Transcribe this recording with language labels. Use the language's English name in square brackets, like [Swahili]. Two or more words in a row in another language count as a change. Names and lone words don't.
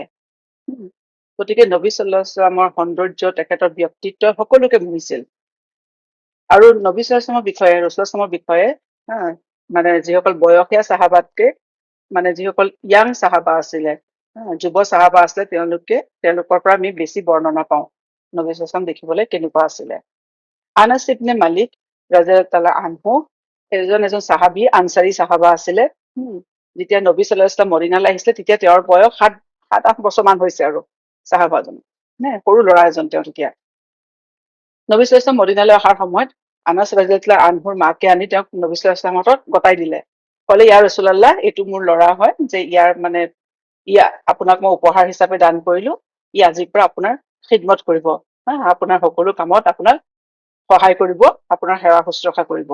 [Assamese] গতিকে নবী [Arabic] صلى الله عليه وسلم [Assamese] সৌন্দৰ্য, তেখেতৰ ব্যক্তিত্ব সকলোকে মোহিছিল। আৰু নবী [Arabic] صلى الله عليه وسلم [Assamese] বিষয়ে, ৰাসূলুল্লাহ [Arabic] صلى الله عليه وسلم [Assamese] বিষয়ে মানে যিসকল বয়সীয়া চাহাবাতকে মানে যিসকল ইয়াং চাহাবা আছিলে, যুৱ চাহাবা আছিলে, তেওঁলোকৰ পৰা আমি বেছি বৰ্ণনা পাওঁ নবী [Arabic] صلى الله عليه وسلم [Assamese] দেখিবলৈ কেনেকুৱা আছিলে। আনাছ ইবনে মালিক [Arabic] رضي الله تعالى عنه [Assamese] এজন চাহাবী, আনচাৰী চাহাবা আছিলে। যেতিয়া নবী [Arabic] صلى الله عليه وسلم [Assamese] মদিনালৈ আহিছিলে তেতিয়া তেওঁৰ বয়স 7-8 বছৰ মান হৈছে আৰু চাহাবাজন, সৰু ল'ৰা এজন তেওঁ তেতিয়া। নবী [Arabic] صلى الله عليه وسلم [Assamese] মদিনালৈ অহাৰ সময়ত আনাছ [Arabic] رضي الله عنه [Assamese] মাকে আনি তেওঁক নবী [Arabic] صلى الله عليه وسلم [Assamese] হাতত গতাই দিলে। ক'লে, [Arabic] يا رسول الله, [Assamese] এইটো মোৰ ল'ৰা হয়, যে আপোনাক মই উপহাৰ হিচাপে দান কৰিলো, ই আজিৰ পৰা আপোনাৰ খিদমত কৰিব, আপোনাৰ সকলো কামত আপোনাক সহায় কৰিব, আপোনাৰ সেৱা শুশ্ৰূষা কৰিব।